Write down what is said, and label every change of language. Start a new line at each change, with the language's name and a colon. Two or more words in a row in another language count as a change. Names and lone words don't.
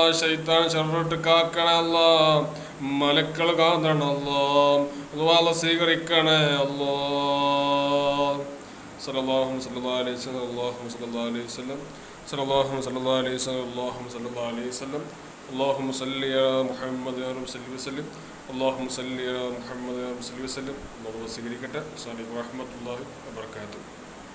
Malayalam: ശൈത്താൻ ശർറിട്ട് കാക്കണേ അല്ലാ, മലക്കൾ കാന്തണ അല്ലാ. അല്ലാഹു സ്വീകരിക്കണേ അല്ലാ.
Arabic: صلى الله عليه وسلم، الله صلى الله عليه وسلم، صلى الله عليه وسلم، الله صلى الله عليه وسلم. اللهم صل على محمد يا رب صل وسلم. اللهم صل على محمد يا رب صل وسلم. الله وسلم. السلام عليكم ورحمة الله وبركاته.